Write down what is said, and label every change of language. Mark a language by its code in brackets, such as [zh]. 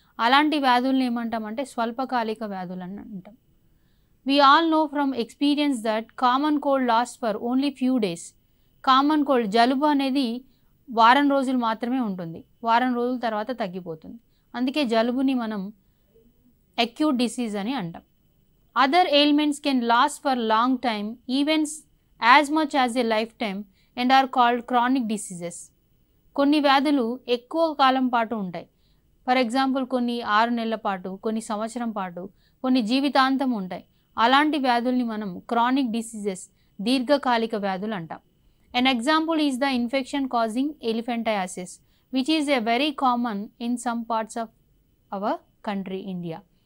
[te] అలాంటి వ్యాధులను ఏమంటామంటే స్వల్పకాలిక వ్యాధులు అని అంటాం. [en] We all know from experience that common cold lasts for only few days. [te] Common cold, జలుబు అనేది వారం రోజులు మాత్రమే ఉంటుంది, వారం రోజుల తర్వాత తగ్గిపోతుంది. అందుకే జలుబుని మనం అక్యూట్ డిసీజ్ అని అంటాం. [en] Other ailments can last for long time, even as much as a lifetime and are called chronic diseases. [te] కొన్ని వ్యాధులు ఎక్కువ కాలం పాటు ఉంటాయి. [en] for example [te] కొన్ని 6 నెలల పాటు, కొన్ని సంవత్సరం పాటు, కొన్ని జీవితాంతం ఉంటాయి. అలాంటి వ్యాధుల్ని మనం క్రానిక్ డిసీజెస్, దీర్ఘకాలిక వ్యాధులు అంటాం. [en] An example is the infection causing elephantiasis, which is a very common in some parts of our country, India.